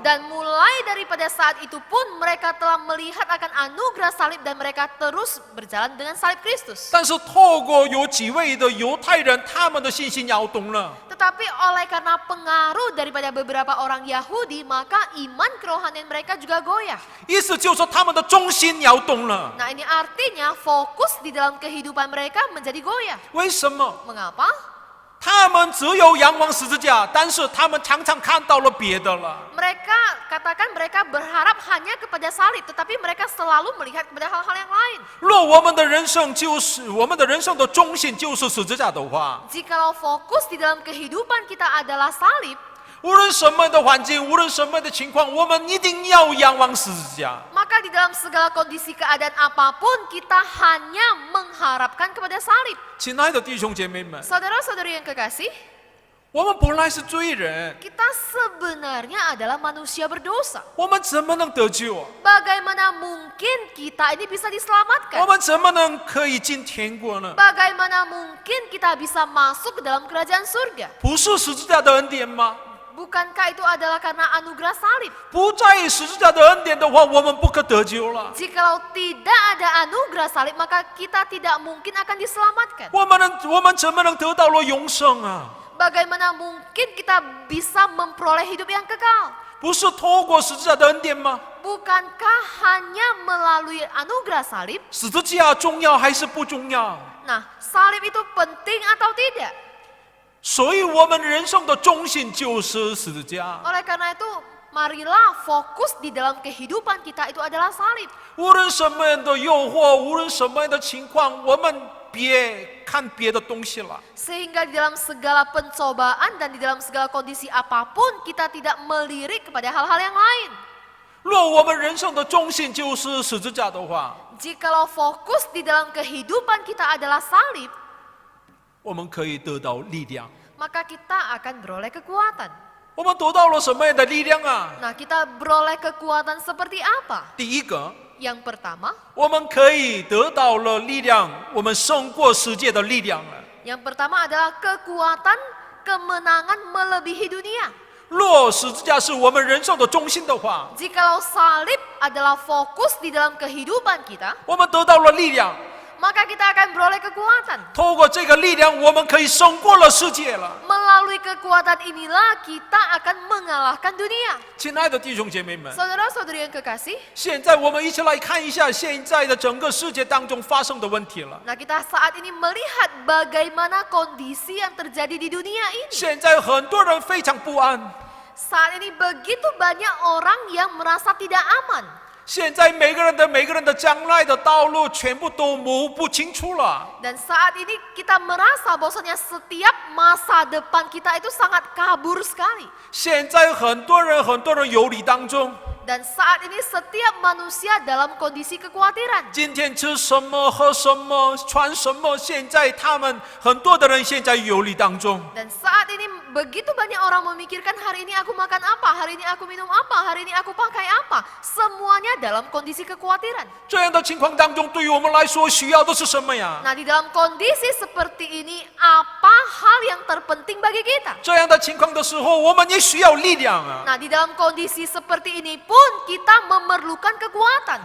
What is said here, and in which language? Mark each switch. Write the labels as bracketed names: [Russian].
[Indonesian] Dan mulai daripada saat itu pun mereka telah melihat akan anugerah salib dan mereka terus berjalan dengan salib Kristus. [Chinese] 但是透过有几位的犹太人，他们的信心摇动了。 [Indonesian] Tetapi oleh karena pengaruh daripada beberapa orang Yahudi, maka iman kerohanian mereka juga goyah. [Chinese] 意思就是说，他们的中心摇动了。 [Indonesian] Nah, ini artinya fokus di dalam kehidupan mereka menjadi goyah. [Chinese] 为什么？ [Indonesian] Mengapa? [Chinese] 他们只有仰望十字架，但是他们常常看到了别的了。 [Indonesian] Mereka katakan mereka berharap hanya kepada salib, tetapi mereka selalu melihat kepada hal-hal yang lain. [Chinese] 若我们的人生就是我们的人生的中心就是十字架的话， [Indonesian] Jikalau fokus di dalam kehidupan kita adalah salib, [Chinese] 无论什么样的环境，无论什么样的情况，我们一定要仰望十字架。 [Indonesian] maka di dalam segala kondisi keadaan apapun kita hanya mengharapkan kepada salib. [Chinese] 亲爱的弟兄姐妹们， [Indonesian] Saudara-saudari yang kekasih, [Chinese] 我们本来是罪人， [Indonesian] kita sebenarnya adalah manusia berdosa. [Chinese] 我们怎么能得救？ [Indonesian] Bagaimana mungkin kita ini bisa diselamatkan? [Chinese] 们怎么能可以进天国呢？ [Indonesian] Bagaimana mungkin kita bisa masuk ke dalam kerajaan surga? [Chinese] 不是十字架的恩典吗？ [Indonesian] Bukankah itu adalah karena anugerah salib? [Chinese] 不在十字架的恩典的话，我们不可得救了。 [Indonesian] Jikalau tidak ada anugerah salib, maka kita tidak mungkin akan diselamatkan. [Chinese] 我们怎么能得到了永生啊？ [Indonesian] Bagaimana mungkin kita bisa memperoleh hidup yang kekal? [Chinese] 不是透过十字架的恩典吗？ [Indonesian] Bukankah hanya melalui anugerah salib? [Chinese] 十字架重要还是不重要？ [Indonesian] Nah, salib itu penting atau tidak? [Chinese] 所以我们人生的中心就是十字架。 [Indonesian] Oleh karena itu, marilah fokus di dalam kehidupan kita itu adalah salib. [Chinese] 无论什么样的诱惑，无论什么样的情况，我们别看别的东西了。 [Indonesian] Sehingga di dalam segala pencobaan dan di dalam segala kondisi apapun, kita tidak melirik kepada hal-hal yang lain. [Chinese] 若我们人生的中心就是十字架的话， [Indonesian] Jikalau fokus di dalam kehidupan kita adalah salib, [Chinese] 我们可以得到力量。 [Indonesian] maka kita akan beroleh kekuatan. [Chinese] 我们得到了什么样的力量啊？ [Indonesian] Nah, kita beroleh kekuatan seperti apa? [Chinese] 第一个， [Indonesian] Yang pertama, [Chinese] 我们可以得到了力量，我们胜过世界的力量了。 [Indonesian] yang pertama adalah kekuatan kemenangan melebihi dunia. [Chinese] 若十字架是我们人生的中心的话， [Indonesian] Jikalau salib adalah fokus di dalam kehidupan kita, [Chinese] 我们得到了力量。 [Indonesian] maka kita akan beroleh kekuatan. [Chinese] 透过这个力量，我们可以胜过了世界了。 [Indonesian] Melalui kekuatan inilah kita akan mengalahkan dunia. [Chinese] 亲爱的弟兄姐妹们， [Indonesian] Saudara-saudari yang kekasih, [Chinese] 现在我们一起来看一下现在的整个世界当中发生的问题了。 [Indonesian] nah kita saat ini melihat bagaimana kondisi yang terjadi di dunia ini. [Chinese] 现在很多人非常不安， [Indonesian] Saat ini begitu banyak orang yang merasa tidak aman. [Chinese] 现在每个人的将来的道路全部都模糊不清楚了。 [Indonesian] Dan saat ini kita merasa bahwasanya setiap masa depan kita itu sangat kabur sekali. [Chinese] 现在很多人忧虑当中， [Indonesian] Dan saat ini setiap manusia dalam kondisi kekhawatiran. [Chinese] 今天吃什么、喝什么、穿什么，现在他们很多的人现在忧虑当中。 [Indonesian] Dan saat ini begitu banyak orang memikirkan hari ini aku makan apa, hari ini aku minum apa, hari ini aku pakai apa. Semuanya dalam kondisi kekhawatiran. [Chinese] 这样的情况当中，对于我们来说，需要的是什么呀？ [Indonesian] Nah, di dalam kondisi seperti ini, apa hal yang terpenting bagi kita? [Chinese] 这样的情况的时候，我们也需要力量啊。 [Indonesian] Nah, di dalam kondisi seperti ini pun kita memerlukan kekuatan.